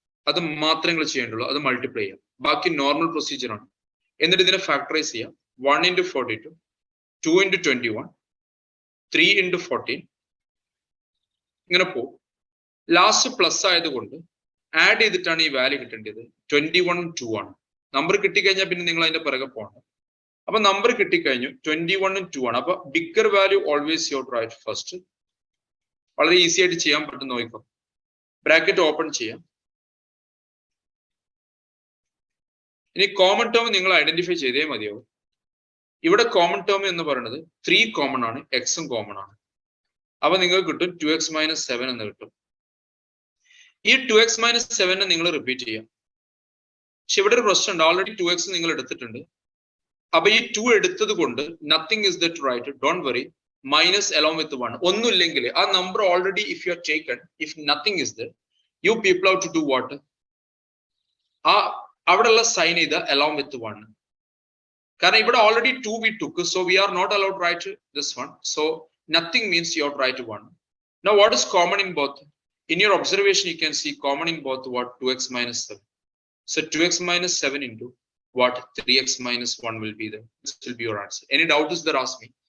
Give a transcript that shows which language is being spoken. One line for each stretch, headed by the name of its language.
Malayalam: അത് മാത്രമേ നിങ്ങൾ ചെയ്യേണ്ടുള്ളൂ, അത് മൾട്ടിപ്ലൈ ചെയ്യാം. ബാക്കി നോർമൽ പ്രൊസീജിയർ ആണ്. എന്നിട്ട് ഇതിനെ ഫാക്ടറൈസ് ചെയ്യാം. 1 into 42, 2 into 21, 3 into 14, ഇങ്ങനെ പോകും. ലാസ്റ്റ് പ്ലസ് ആയതുകൊണ്ട് ആഡ് ചെയ്തിട്ടാണ് ഈ വാല്യൂ കിട്ടേണ്ടത്. 21 2 ആണ്. നമ്പർ കിട്ടിക്കഴിഞ്ഞാൽ പിന്നെ നിങ്ങൾ അതിന്റെ പിറകെ പോകണം. അപ്പൊ നമ്പർ കിട്ടിക്കഴിഞ്ഞു, 21 2 ആണ്. അപ്പൊ
English: Bigger value always you write first.
Malayalam: വളരെ ഈസി ആയിട്ട് ചെയ്യാൻ പറ്റും, നോക്കിക്കോ. ബ്രാക്കറ്റ് ഓപ്പൺ ചെയ്യാം. ഇനി കോമൺ ടേം നിങ്ങൾ ഐഡന്റിഫൈ ചെയ്തേ മതിയാവും. ഇവിടെ കോമൺ ടേം എന്ന് പറയുന്നത് 3 കോമൺ ആണ്, എക്സും കോമൺ ആണ്. അപ്പൊ നിങ്ങൾക്ക് കിട്ടും 2x - 7 എന്ന് കിട്ടും. ഈ 2x - 7 നിങ്ങൾ റിപ്പീറ്റ് ചെയ്യാം. പക്ഷെ ഇവിടെ ഒരു പ്രശ്നമുണ്ട്, ഓൾറെഡി 2x നിങ്ങൾ എടുത്തിട്ടുണ്ട്. അപ്പൊ ഈ 2 എടുത്തത് കൊണ്ട്
English: Nothing is that right, don't worry, minus along with 1.
Malayalam: ഒന്നുമില്ലെങ്കിൽ ആ number
English: already if you are taken, if nothing is there, you people out to do what,
Malayalam: ആ അവിടെയുള്ള സൈൻ ചെയ്ത
English: Along with 1.
Malayalam: കാരണം ഇവിടെ
English: Already 2 we took, so we are not allowed to write this one. So nothing means you have to write 1. Now what is common in both? In your observation you can see common in both what? 2x - 7. So 2x - 7 into what? 3x - 1 will be there. This will be your answer. Any doubt is there, ask me.